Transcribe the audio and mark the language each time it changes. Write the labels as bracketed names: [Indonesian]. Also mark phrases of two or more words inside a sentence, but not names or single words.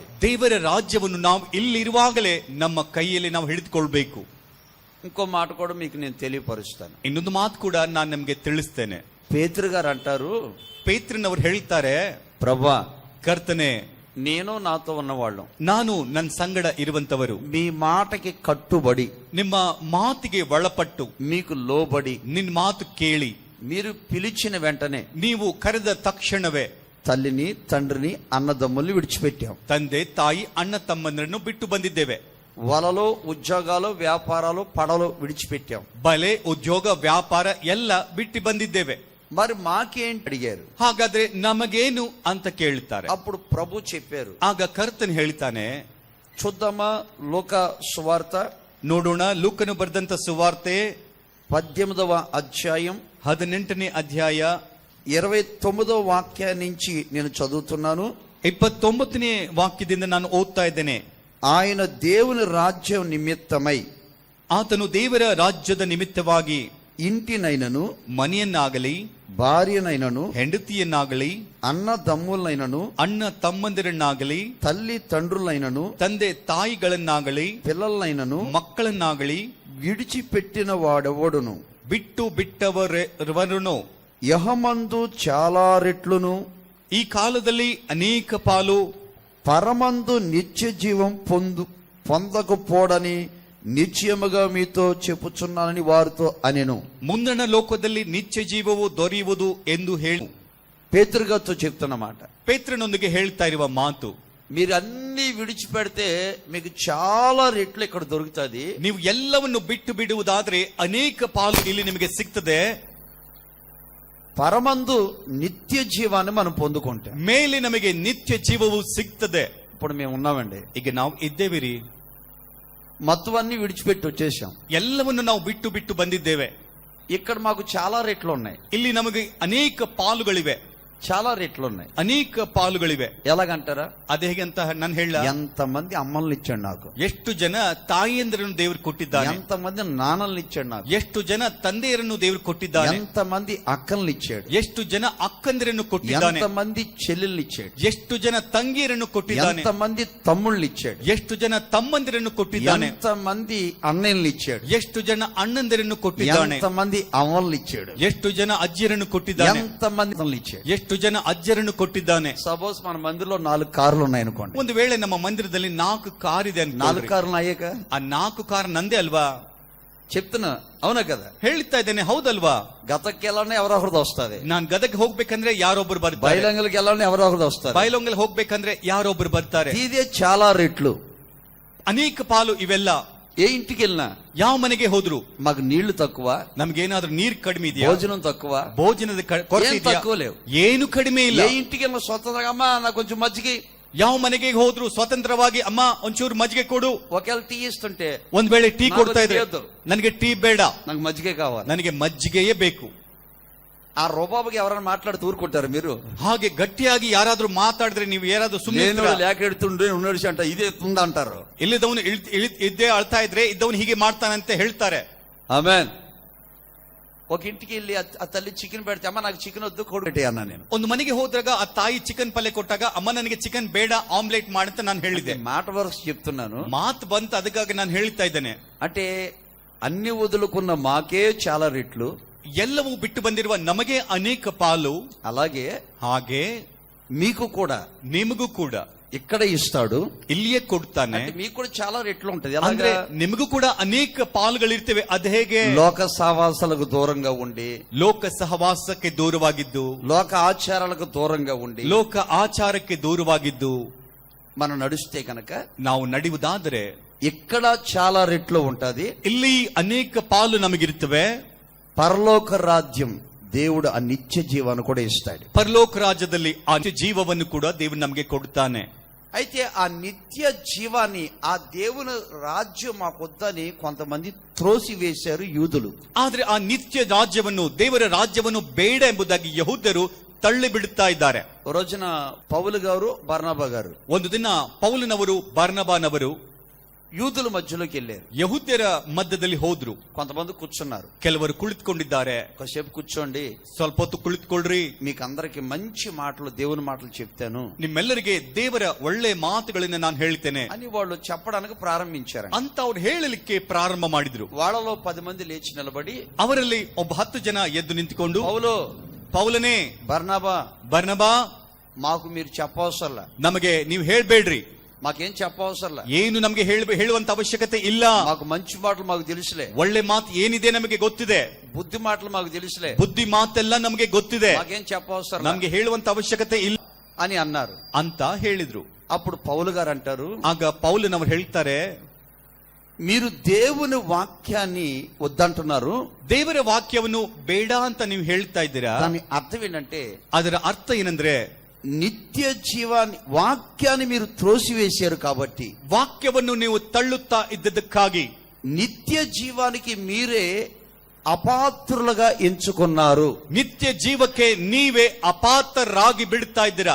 [Kannada] ದೇವರ ರಾಜ್ಯವನ್ನು ನಾವು ಇಲ್ಲಿರುವಾಗಲೇ ನಮ್ಮ ಕೈಯಲ್ಲಿ ನಾವು ಹಿಡಿದುಕೊಳ್ಬೇಕು. [Telugu] ఇంకో మాట కూడా మీకు నేను తెలియపరుస్తాను. [Kannada] ಇನ್ನೊಂದು ಮಾತು ಕೂಡ ನಾನು ನಿಮ್ಗೆ ತಿಳಿಸ್ತೇನೆ. [Telugu] పేతురు గారు అంటారు, [Kannada] ಪೇತ್ರನವರು ಹೇಳ್ತಾರೆ, [Telugu] ప్రభా, [Kannada] ಕರ್ತನೆ, [Telugu] నేను నాతో ఉన్నవాళ్ళం, [Kannada] ನಾನು ನನ್ನ ಸಂಗಡ ಇರುವಂತವರು, [Telugu] మీ మాటకి కట్టుబడి, [Kannada] ನಿಮ್ಮ ಮಾತಿಗೆ ಒಳಪಟ್ಟು, [Telugu] మీకు లోబడి, [Kannada] ನಿನ್ನ ಮಾತು ಕೇಳಿ, [Telugu] మీరు పిలిచిన వెంటనే [Kannada] ನೀವು ಕರೆದ ತಕ್ಷಣವೇ [Telugu] తల్లిని, తండ్రిని, అన్నదమ్ముల్ని విడిచిపెట్టాం. [Kannada] ತಂದೆ ತಾಯಿ ಅಣ್ಣ ತಮ್ಮಂದರನ್ನು ಬಿಟ್ಟು ಬಂದಿದ್ದೇವೆ. [Telugu] వలలో, ఉద్యోగాలు, వ్యాపారాలు, పడవలు విడిచిపెట్టాం. [Kannada] ಬಲೆ, ಉದ್ಯೋಗ, ವ್ಯಾಪಾರ ಎಲ್ಲ ಬಿಟ್ಟು ಬಂದಿದ್ದೇವೆ. [Telugu] మరి మాకేంటి అడిగారు. [Kannada] ಹಾಗಾದ್ರೆ ನಮಗೇನು ಅಂತ ಕೇಳ್ತಾರೆ. [Telugu] అప్పుడు ప్రభు చెప్పారు. [Kannada] ಆಗ ಕರ್ತನ್ ಹೇಳ್ತಾನೆ, [Telugu] చూద్దామా లూకా సువార్త, [Kannada] ನೋಡೋಣ, ಲೂಕನು ಬರೆದಂತ ಸುವಾರ್ತೆ [Telugu] 18వ అధ్యాయం [Kannada] 18ನೇ ಅಧ್ಯಾಯ [Telugu] 29వ వాక్యం నుంచి నేను చదువుతున్నాను. [Kannada] 29ನೇ ವಾಕ್ಯದಿಂದ ನಾನು ಓದ್ತಾ ಇದ್ದೇನೆ. [Telugu] ఆయన దేవుని రాజ్యం నిమిత్తమై, [Kannada] ಆತನು ದೇವರ ರಾಜ್ಯದ ನಿಮಿತ್ತವಾಗಿ [Telugu] ఇంటినైనను, [Kannada] ಮನೆಯನ್ನಾಗಲಿ, [Telugu] భార్యనైనను, [Kannada] ಹೆಂಡತಿಯನ್ನಾಗಲಿ, [Telugu] అన్నదమ్ములైనను, [Kannada] ಅಣ್ಣ ತಮ್ಮಂದಿರನ್ನಾಗಲಿ, [Telugu] తల్లి తండ్రులైనను, [Kannada] ತಂದೆ ತಾಯಿಗಳನ್ನಾಗಲಿ, [Telugu] పిల్లలైనను [Kannada] ಮಕ್ಕಳನ್ನಾಗಲಿ [Telugu] విడిచిపెట్టిన వాడెవడును, [Kannada] ಬಿಟ್ಟು ಬಿಟ್ಟವರೆವರನು [Telugu] యహమందు చాలా రెట్లును, [Kannada] ಈ ಕಾಲದಲ್ಲಿ ಅನೇಕ ಪಾಲು, [Telugu] పరమందు నిత్య జీవం పొందకపోడని నిశ్చయముగా మీతో చెప్పుచున్నానని వారితో అనెను. [Kannada] ಮುಂದಣ ಲೋಕದಲ್ಲಿ ನಿತ್ಯ ಜೀವವು ದೊರೆಯುವುದು ಎಂದು ಹೇಳಿ [Telugu] పేతురుగారితో చెప్తున్నమాట. [Kannada] ಪೇತ್ರನೊಂದಿಗೆ ಹೇಳ್ತಾ ಇರುವ ಮಾತು, [Telugu] మీరు అన్ని విడిచిపెడితే మీకు చాలా రెట్లు ఇక్కడ దొరుకుతుంది. [Kannada] ನೀವು ಎಲ್ಲವನ್ನು ಬಿಟ್ಟು ಬಿಡುವುದಾದ್ರೆ ಅನೇಕ ಪಾಲು ಇಲ್ಲಿ ನಿಮಗೆ ಸಿಗ್ತದೆ. [Telugu] పరమందు నిత్య జీవాన్ని మనం పొందుకుంటాం. [Kannada] ಮೇಲೆ ನಮಗೆ ನಿತ್ಯ ಜೀವವು ಸಿಗ್ತದೆ. [Telugu] ఇప్పుడు మేము ఉన్నామండి, [Kannada] ಈಗ ನಾವು ಇದ್ದೇವಿರಿ, [Telugu] మొత్తం అన్ని విడిచిపెట్టి వచ్చేసాం. [Kannada] ಎಲ್ಲವನ್ನು ನಾವು ಬಿಟ್ಟು ಬಿಟ್ಟು ಬಂದಿದ್ದೇವೆ. [Telugu] ఇక్కడ మాకు చాలా రెట్లు ఉన్నాయి. [Kannada] ಇಲ್ಲಿ ನಮಗೆ ಅನೇಕ ಪಾಲುಗಳಿವೆ. [Telugu] చాలా రేట్లు ఉన్నాయి. [Kannada] ಅನೇಕ ಪಾಲುಗಳಿವೆ. [Telugu] ఎలాగంటారా? [Kannada] ಅದು ಹೇಗೆ ಅಂತ ನಾನು ಹೇಳ. [Telugu] ఎంతమంది అమ్మల్ని ఇచ్చాడు నాకు, [Kannada] ಎಷ್ಟು ಜನ ತಾಯಿಯಂದಿರನ್ನು ದೇವರು ಕೊಟ್ಟಿದ್ದಾನೆ, [Telugu] ఎంతమంది నాన్నల్ని ఇచ్చాడు నాకు, [Kannada] ಎಷ್ಟು ಜನ ತಂದೆಯರನ್ನು ದೇವರು ಕೊಟ್ಟಿದ್ದಾನೆ, [Telugu] ఎంతమంది అక్కల్ని ఇచ్చాడు, [Kannada] ಎಷ್ಟು ಜನ ಅಕ್ಕಂದಿರನ್ನು ಕೊಟ್ಟಿದ್ದಾನೆ, [Telugu] ఎంతమంది చెల్లెల్ని ఇచ్చాడు, [Kannada] ಎಷ್ಟು ಜನ ತಂಗಿಯರನ್ನು ಕೊಟ್ಟಿದ್ದಾನೆ, [Telugu] ఎంతమంది తమ్ముళ్ళని ఇచ్చాడు, [Kannada] ಎಷ್ಟು ಜನ ತಮ್ಮಂದಿರನ್ನು ಕೊಟ್ಟಿದ್ದಾನೆ, [Telugu] ఎంతమంది అన్నయ్యల్ని ఇచ్చాడు, [Kannada] ಎಷ್ಟು ಜನ ಅಣ್ಣಂದಿರನ್ನು ಕೊಟ್ಟಿದ್ದಾನೆ, [Telugu] ఎంతమంది అమ్మల్ని ఇచ్చాడు, [Kannada] ಎಷ್ಟು ಜನ ಅಜ್ಜಿಯರನ್ನು ಕೊಟ್ಟಿದ್ದಾನೆ, [Telugu] ఎంతమంది ఇచ్చాడు, [Kannada] ಎಷ್ಟು ಜನ ಅಜ್ಜರನ್ನು ಕೊಟ್ಟಿದ್ದಾನೆ. [Telugu] సపోజ్ మన మందిలో 4 కార్లు ఉన్నాయి అనుకోండి. [Kannada] ಒಂದು ವೇಳೆ ನಮ್ಮ ಮಂದಿರದಲ್ಲಿ 4 ಕಾರ್ ಇದೆ ಅಂತ, [Telugu] 4 కార్లు అయ్యాక [Kannada] ಆ 4 ಕಾರ್ ನಂದೇ ಅಲ್ವಾ? [Telugu] చెప్తున్నా, అవునా కదా? [Kannada] ಹೇಳ್ತಾ ಇದ್ದೇನೆ, ಹೌದಲ್ವಾ? [Telugu] గతకి వెళ్ళాలని ఎవరో ఒకరిది వస్తుంది, [Kannada] ನಾನ್ ಗದಗ್ ಹೋಗ್ಬೇಕಂದ್ರೆ ಯಾರೊಬ್ರು ಬರ್ತಾರೆ, [Telugu] బయలంగల్కి వెళ్ళాలని ఎవరో ఒకరిది వస్తుంది, [Kannada] ಬೈಲೊಂಗಲ್ ಹೋಗ್ಬೇಕಂದ್ರೆ ಯಾರೊಬ್ರು ಬರ್ತಾರೆ. [Telugu] ఇదే చాలా రేట్లు, [Kannada] ಅನೇಕ ಪಾಲು ಇವೆಲ್ಲ. [Telugu] ఏ ఇంటికి వెళ్ళినా [Kannada] ಯಾವ ಮನೆಗೆ ಹೋದ್ರು [Telugu] మాకు నీళ్లు తక్కువ, [Kannada] ನಮ್ಗೇನಾದ್ರೂ ನೀರ್ ಕಡಿಮೆ ಇದೆಯಾ, [Telugu] భోజనం తక్కువ, [Kannada] ಭೋಜನದ ಕೊರತೆ [Telugu] ఏం [Kannada] ಇದೆಯಾ? [Telugu] తక్కువ లేవు. [Kannada] ಏನು ಕಡಿಮೆ ಇಲ್ಲ. [Telugu] ఏ ఇంటికి వెళ్ళినా స్వతంత్రంగా అమ్మా నాకు కొంచెం మజ్జిగ, [Kannada] ಯಾವ ಮನೆಗೆ ಹೋದ್ರು ಸ್ವತಂತ್ರವಾಗಿ ಅಮ್ಮ ಒಂಚೂರು ಮಜ್ಜಿಗೆ ಕೊಡು. [Telugu] ఒకవేళ టీ ఇస్తుంటే [Kannada] ಒಂದ್ ವೇಳೆ ಟೀ [Telugu] నాకు [Kannada] ಕೊಡ್ತಾ ಇದ್ರೆ, [Telugu] టీ వద్దు. [Kannada] ನನಗೆ ಟೀ ಬೇಡ, [Telugu] నాకు మజ్జిగే కావాలి. [Kannada] ನನಗೆ ಮಜ್ಜಿಗೆಯೇ ಬೇಕು. [Telugu] ఆ రూబాబుకి ఎవరైనా మాట్లాడుతూ ఊరుకుంటారు మీరు? [Kannada] ಹಾಗೆ ಗಟ್ಟಿಯಾಗಿ ಯಾರಾದ್ರೂ ಮಾತಾಡಿದ್ರೆ ನೀವು ಯಾರಾದ್ರೂ ಸುಮ್ಮನೆ [Telugu] నేను లేక ఎడుతుండే ఉన్నాడు అంట, ఇదే తుంద అంటారు. [Kannada] ಇಲ್ಲಿದ್ದವನು ಇದ್ದೇ ಅಳ್ತಾ ಇದ್ರೆ ಇದ್ದವನು ಹೀಗೆ ಮಾಡ್ತಾನಂತ ಹೇಳ್ತಾರೆ. [Telugu] ఆమేన్. ఒక ఇంటికి వెళ్ళి ఆ తల్లి చికెన్ పెడితే అమ్మ నాకు చికెన్ వద్దు కోడి పెట్టి అన్నా నేను. [Kannada] ಒಂದು ಮನೆಗೆ ಹೋದಾಗ ಆ ತಾಯಿ ಚಿಕನ್ ಪಲ್ಯ ಕೊಟ್ಟಾಗ ಅಮ್ಮ ನನಗೆ ಚಿಕನ್ ಬೇಡ ಆಮ್ಲೆಟ್ ಮಾಡಂತ ನಾನು ಹೇಳಿದೆ. [Telugu] మాట వరకు చెప్తున్నాను, [Kannada] ಮಾತು ಬಂತು ಅದಕ್ಕಾಗಿ ನಾನು ಹೇಳ್ತಾ ಇದ್ದೇನೆ. [Telugu] అంటే అన్ని వదులుకున్న మాకే చాలా రెట్లు, [Kannada] ಎಲ್ಲವೂ ಬಿಟ್ಟು ಬಂದಿರುವ ನಮಗೆ ಅನೇಕ ಪಾಲು, [Telugu] అలాగే [Kannada] ಹಾಗೆ [Telugu] మీకు కూడా [Kannada] ನಿಮಗೂ ಕೂಡ [Telugu] ఇక్కడ ఇస్తాడు, [Kannada] ಇಲ್ಲಿಯೇ ಕೊಡ್ತಾನೆ. [Telugu] అంటే మీకు కూడా చాలా రెట్లు ఉంటది. [Kannada] ಅಂದ್ರೆ [Telugu] ఎలాగా? [Kannada] ನಿಮಗೂ ಕೂಡ ಅನೇಕ ಪಾಲುಗಳಿರ್ತವೆ. ಅದು ಹೇಗೆ? [Telugu] లోక సావాసాలకు దూరంగా ఉండి, [Kannada] ಲೋಕ ಸಹವಾಸಕ್ಕೆ ದೂರವಾಗಿದ್ದು, [Telugu] లోక ఆచారాలకు దూరంగా ఉండి, [Kannada] ಲೋಕ ಆಚಾರಕ್ಕೆ ದೂರವಾಗಿದ್ದು [Telugu] మనం నడుస్తే కనుక [Kannada] ನಾವು ನಡೆಯುವುದಾದರೆ [Telugu] ఇక్కడ చాలా రెట్లు ఉంటది. [Kannada] ಇಲ್ಲಿ ಅನೇಕ ಪಾಲು ನಮಗಿರ್ತವೆ. [Telugu] పరలోక రాజ్యం దేవుడు ఆ నిత్య జీవాన్ని కూడా ఇస్తాడు. [Kannada] ಪರಲೋಕ ರಾಜ್ಯದಲ್ಲಿ ಆ ಜೀವವನ್ನು ಕೂಡ ದೇವರು ನಮಗೆ ಕೊಡ್ತಾನೆ. [Telugu] అయితే ఆ నిత్య జీవాన్ని, ఆ దేవుని రాజ్యం మాకొద్దని కొంతమంది త్రోసి వేశారు యూదులు. [Kannada] ಆದ್ರೆ ಆ ನಿತ್ಯ ರಾಜ್ಯವನ್ನು, ದೇವರ ರಾಜ್ಯವನ್ನು ಬೇಡ ಎಂಬುದಾಗಿ ಯಹೂದ್ಯರು ತಳ್ಳಿ ಬಿಡುತ್ತಾ ಇದ್ದಾರೆ. [Telugu] ఓ రోజున పౌలు గారు బర్నబా గారు [Kannada] ಒಂದು ದಿನ ಪೌಲನವರು ಬಾರ್ನಬಾನವರು [Telugu] యూదుల మధ్యలోకి వెళ్ళారు. [Kannada] ಯಹೂದ್ಯರ ಮಧ್ಯದಲ್ಲಿ ಹೋದ್ರು. [Telugu] కొంతమంది కూర్చున్నారు. [Kannada] ಕೆಲವರು ಕುಳಿತುಕೊಂಡಿದ್ದಾರೆ. [Telugu] కాసేపు కూర్చోండి, [Kannada] ಸ್ವಲ್ಪ ಹೊತ್ತು ಕುಳಿತುಕೊಳ್ಳ್ರಿ, [Telugu] మీకు అందరికి మంచి మాటలు, దేవుని మాటలు చెప్తాను [Kannada] ನಿಮ್ಮೆಲ್ಲರಿಗೆ ದೇವರ ಒಳ್ಳೆ ಮಾತುಗಳನ್ನ ನಾನು ಹೇಳ್ತೇನೆ [Telugu] అని వాళ్ళు చెప్పడానికి ప్రారంభించారు. [Kannada] ಅಂತ ಅವ್ರು ಹೇಳಲಿಕ್ಕೆ ಪ್ರಾರಂಭ ಮಾಡಿದ್ರು. [Telugu] వాళ్ళలో 10 మంది లేచి నిలబడి, [Kannada] ಅವರಲ್ಲಿ ಒಬ್ಬ 10 ಜನ ಎದ್ದು ನಿಂತುಕೊಂಡು, [Telugu] పౌలనే, [Kannada] ಬರ್ನಬಾ, ಬರ್ನಬಾ, [Telugu] మాకు మీరు చెప్పవసరలా, [Kannada] ನಮಗೆ ನೀವು ಹೇಳ್ಬೇಡ್ರಿ, [Telugu] మాకేం చెప్పవసరలా, [Kannada] ಏನು ನಮಗೆ ಹೇಳುವಂತ ಅವಶ್ಯಕತೆ ಇಲ್ಲ, [Telugu] మాకు మంచి మాటలు మాకు తెలుసులే, [Kannada] ಒಳ್ಳೆ ಮಾತು ಏನಿದೆ ನಮಗೆ ಗೊತ್ತಿದೆ, [Telugu] బుద్ధి మాటలు మాకు తెలుసులే, [Kannada] ಬುದ್ಧಿ ಮಾತೆಲ್ಲ ನಮಗೆ ಗೊತ್ತಿದೆ, [Telugu] మాకేం చెప్పవసరం, [Kannada] ನಮಗೆ ಹೇಳುವಂತ ಅವಶ್ಯಕತೆ ಇಲ್ಲ [Telugu] అని అన్నారు [Kannada] ಅಂತ ಹೇಳಿದ್ರು. [Telugu] అప్పుడు పౌలు గారు అంటారు, [Kannada] ಆಗ ಪೌಲನವರು ಹೇಳ್ತಾರೆ, [Telugu] మీరు దేవుని వాక్యాన్ని వద్దంటున్నారు, [Kannada] ದೇವರ ವಾಕ್ಯವನ್ನು ಬೇಡ ಅಂತ ನೀವು ಹೇಳ್ತಾ ಇದ್ದೀರಾ. [Telugu] దాని అర్థం ఏంటంటే, [Kannada] ಅದರ ಅರ್ಥ ಏನಂದ್ರೆ, [Telugu] నిత్య జీవాన్ని, వాక్యాన్ని మీరు త్రోసివేశారు కాబట్టి, [Kannada] ವಾಕ್ಯವನ್ನು ನೀವು ತಳ್ಳುತ್ತಾ ಇದ್ದದಕ್ಕಾಗಿ [Telugu] నిత్య జీవానికి మీరే అపాత్రులుగా ఎంచుకున్నారు. [Kannada] ನಿತ್ಯ ಜೀವಕ್ಕೆ ನೀವೇ ಅಪಾತ್ರರಾಗಿ ಬಿಡ್ತಾ ಇದ್ದೀರಾ.